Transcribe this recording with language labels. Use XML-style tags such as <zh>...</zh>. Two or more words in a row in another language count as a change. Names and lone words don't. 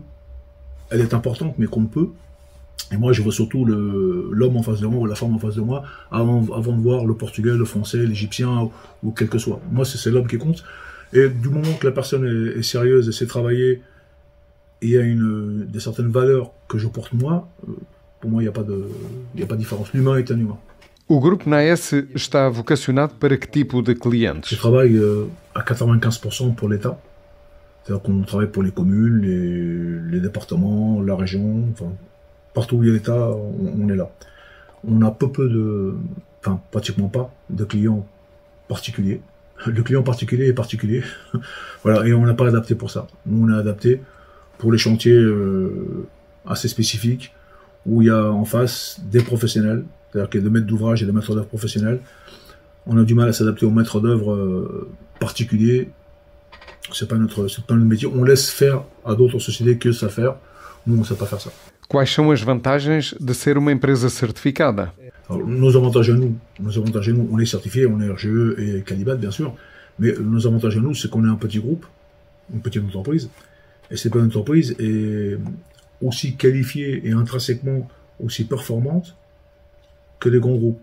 <fr>Elle est importante, mais qu'on peut. Et moi, je vois surtout l'homme en face de moi ou la femme en face de moi avant de voir le portugais, le français, l'égyptien ou quel que soit. Moi, c'est l'homme qui compte. Et du moment que la personne est sérieuse et sait travailler, et il y a des certaines valeurs que je porte moi, pour moi, il n'y a pas de différence. L'humain est un humain.</fr> <pt>O Grupo NAES está vocacionado para que tipo de clientes?</pt> <fr>Je travaille à 95% pour l'État. C'est-à-dire qu'on travaille pour les communes, les départements, la région, enfin, partout où il y a l'État, on est là. On a enfin pratiquement pas, de clients particuliers. Le client particulier est particulier. Voilà, et on n'a pas adapté pour ça. Nous, on est adapté pour les chantiers assez spécifiques, où il y a en face des professionnels, c'est-à-dire qu'il y a des maîtres d'ouvrage et des maîtres d'œuvre professionnels. On a du mal à s'adapter aux maîtres d'œuvre particuliers. C'est pas notre métier. On laisse faire à d'autres sociétés que ça faire. Nous, on ne sait pas faire ça.</fr> <pt>Quais são as vantagens de ser uma empresa certificada?</pt> <fr>Alors, nos avantages à nous, on est certifié, on est RGE et Calibat, bien sûr. Mais nos avantages à nous, c'est qu'on est un petit groupe, une petite entreprise. Et cette petite entreprise est aussi qualifiée et intrinsèquement aussi performante que les grands groupes.</fr>